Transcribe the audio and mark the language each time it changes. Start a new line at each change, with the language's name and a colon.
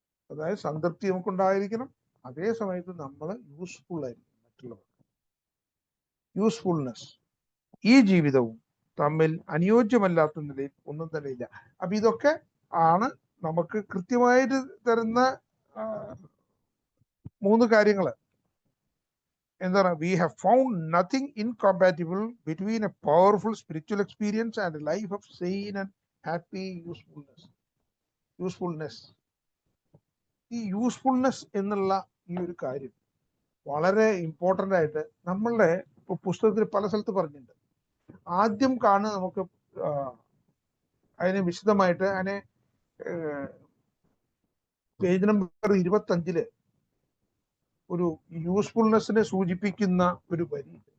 Malayalam: അതായത് സംതൃപ്തി നമുക്കുണ്ടായിരിക്കണം, അതേ സമയത്ത് നമ്മൾ യൂസ്ഫുൾ ആയിരിക്കും മറ്റുള്ളവർക്ക്. യൂസ്ഫുൾനെസ്. ഈ ജീവിതവും തമ്മിൽ അനുയോജ്യമല്ലാത്ത നിലയിൽ ഒന്നും തന്നെ ഇല്ല. അപ്പൊ ഇതൊക്കെ ആണ് നമുക്ക് കൃത്യമായിട്ട് തരുന്ന 3 കാര്യങ്ങൾ. എന്താണ്?
English: We have found nothing incompatible between a powerful spiritual experience and a life of sane and happy usefulness.
Malayalam: ഈ യൂസ്ഫുൾനെസ് എന്നുള്ള ഈ ഒരു കാര്യം വളരെ ഇമ്പോർട്ടൻ്റ് ആയിട്ട് നമ്മളുടെ പുസ്തകത്തിൽ പല സ്ഥലത്ത് പറഞ്ഞിട്ടുണ്ട്. ആദ്യം നമുക്ക് അതിന് വിശദമായിട്ട് അതിനെ പേജ് നമ്പർ 25 ഒരു യൂസ്ഫുൾനെസ്സിനെ സൂചിപ്പിക്കുന്ന ഒരു വരി.